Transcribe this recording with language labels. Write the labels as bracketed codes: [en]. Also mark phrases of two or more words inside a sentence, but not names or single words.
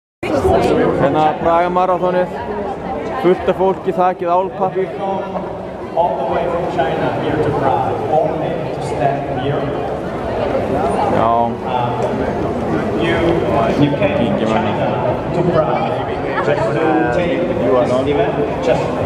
[is] Hérna Praga-marathonið, fullt af fólki, þakið álpappír. [en] All the way from China here to Prague, only to stand here. [is] Já. [en] You came from China to Prague just to take this event. Just.